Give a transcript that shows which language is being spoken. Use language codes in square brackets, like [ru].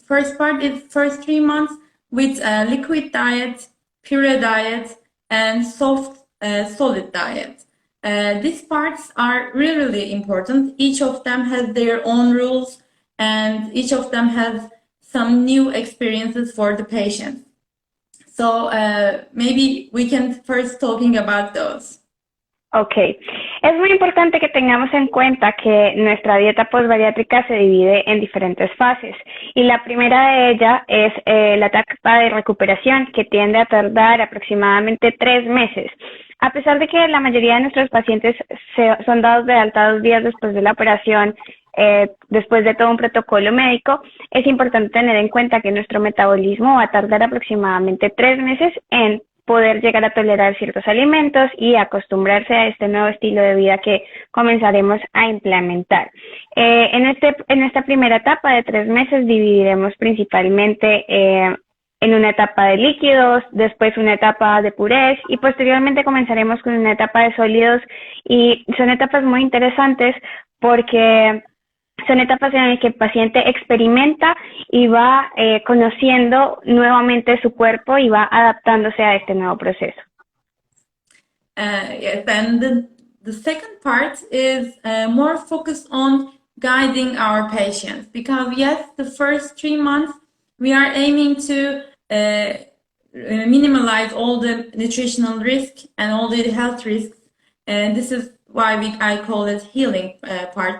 [en] First part is first 3 months with a liquid diet, pure diet, and soft solid diet. These parts are really important. Each of them has their own rules, and each of them has some new experiences for the patient. So maybe we can first talking about those. [es] Ok, es muy importante que tengamos en cuenta que nuestra dieta postbariátrica se divide en diferentes fases y la primera de ellas es la etapa de recuperación que tiende a tardar aproximadamente 3 meses. A pesar de que la mayoría de nuestros pacientes son dados de alta 2 días después de la operación, después de todo un protocolo médico, es importante tener en cuenta que nuestro metabolismo va a tardar aproximadamente 3 meses en poder llegar a tolerar ciertos alimentos y acostumbrarse a este nuevo estilo de vida que comenzaremos a implementar. En esta primera etapa de 3 meses dividiremos principalmente en una etapa de líquidos, después una etapa de purés y posteriormente comenzaremos con una etapa de sólidos, y son etapas muy interesantes porque son etapas en las que el paciente experimenta y va conociendo nuevamente su cuerpo y va adaptándose a este nuevo proceso. [en] Yes, and the second part is more focused on guiding our patients, because yes, the first 3 months we are aiming to minimize all the nutritional risk and all the health risks, and this is why I call it healing part.